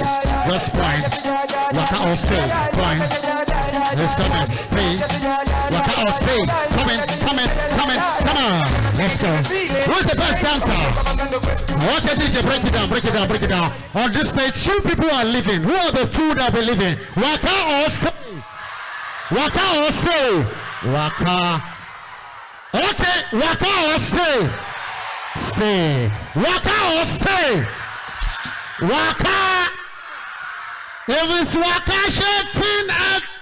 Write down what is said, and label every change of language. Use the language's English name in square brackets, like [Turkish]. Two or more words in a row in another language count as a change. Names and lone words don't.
[English] Just point. Waka or stay. Point. Let's come in. Please. Waka or stay. Come on. Let's go. Who's the best dancer? Okay, DJ, break it down. On this stage, 2 people are living. Who are the 2 that will be living? Waka or stay? Waka. Okay, waka or stay? Stay. Waka or stay? Waka. If it's waka, shaking at.